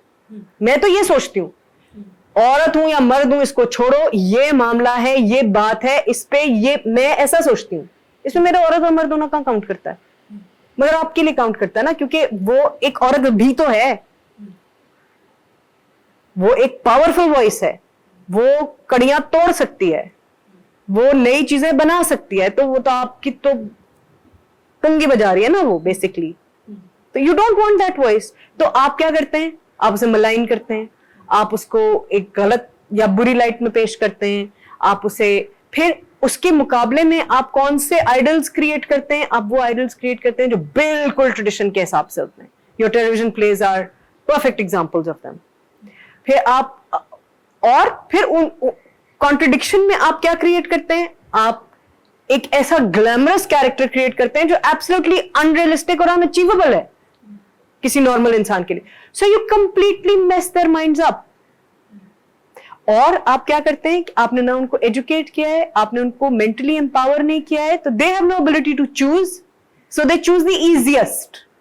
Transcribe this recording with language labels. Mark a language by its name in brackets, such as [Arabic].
[Urdu] میں تو یہ سوچتی ہوں عورت ہوں یا مرد ہوں اس کو چھوڑو, یہ معاملہ ہے, یہ بات ہے, اس پہ یہ میں ایسا سوچتی ہوں, اس میں میرا عورت اور مرد دونوں کہاں کاؤنٹ کرتا ہے, مگر آپ کے لیے کاؤنٹ کرتا ہے نا, کیونکہ وہ ایک عورت بھی تو ہے, وہ ایک پاورفل وائس ہے, وہ کڑیاں توڑ سکتی ہے, وہ نئی چیزیں بنا سکتی ہے, تو وہ تو آپ کی تو کنگی بجا رہی ہے نا وہ بیسکلی, [English] تو you don't want that voice. [Urdu] تو آپ کیا کرتے ہیں, آپ اسے ملائن کرتے ہیں, آپ اس کو ایک غلط یا بری لائٹ میں پیش کرتے ہیں, آپ اسے پھر اس کے مقابلے میں آپ کون سے آئیڈلز کریٹ کرتے ہیں, آپ وہ آئیڈلز کریٹ کرتے ہیں جو بالکل ٹریڈیشن کے حساب سے ہوتے ہیں. [English] Your television plays are perfect examples of them. [Urdu] پھر آپ اور پھر ان کانٹرڈکشن میں آپ کیا کریٹ کرتے ہیں, آپ ایک ایسا گلیمرس کیریکٹر کریٹ کرتے ہیں جو ایبسولوٹلی انریلسٹک اور انچیویبل ہے کسی نارمل انسان کے لیے. [English] So you completely mess their minds up. [Urdu] اور آپ کیا کرتے ہیں کہ آپ نے نہ ان کو ایجوکیٹ کیا ہے, آپ نے ان کو مینٹلی امپاور نہیں کیا ہے, تو [English] They have no ability to choose, so they choose the easiest.